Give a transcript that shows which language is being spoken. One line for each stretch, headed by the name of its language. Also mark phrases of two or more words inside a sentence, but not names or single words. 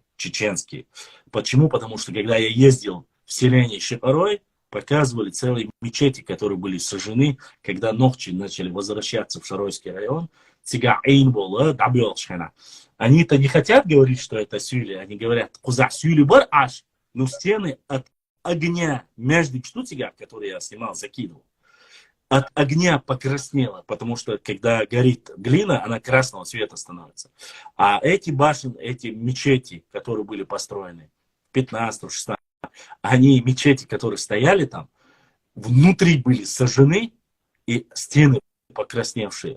Russian: Чеченские. Почему? Потому что когда я ездил в селение Шепарой, показывали целые мечети, которые были сожжены, когда ногчи начали возвращаться в Шаройский район. Они-то не хотят говорить, что это сюли. Они говорят,
Chechen: куза сюли бар аш.
Russian: Но стены от огня между штутига, который я снимал, закидывал, от огня покраснело, потому что когда горит глина, она красного цвета становится. А эти башни, эти мечети, которые были построены в 15-16, они, мечети, которые стояли там, внутри были сожжены и стены покрасневшие.